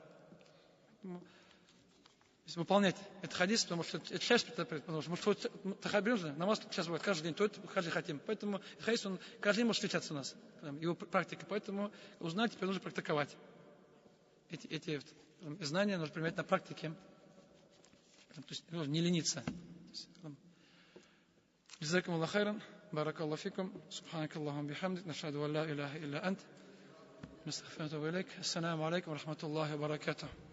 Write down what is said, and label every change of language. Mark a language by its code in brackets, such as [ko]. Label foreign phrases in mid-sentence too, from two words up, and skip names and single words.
[ru] Если выполнять этот хадис, потому что это часть, потому что тахарат берем же, намаз сейчас бывает каждый день, то это каждый хотим. Поэтому этот хадис, он каждый день может встречаться у нас, его практика. Поэтому узнать теперь нужно практиковать. Эти знания нужно применять на практике. То есть не лениться. [ar] جزاكم الله خيرا بارك الله فيكم سبحانك اللهم وبحمدك نشهد أن لا إله إلا أنت نستغفرك ونتوب إليك السلام عليكم ورحمة الله وبركاته.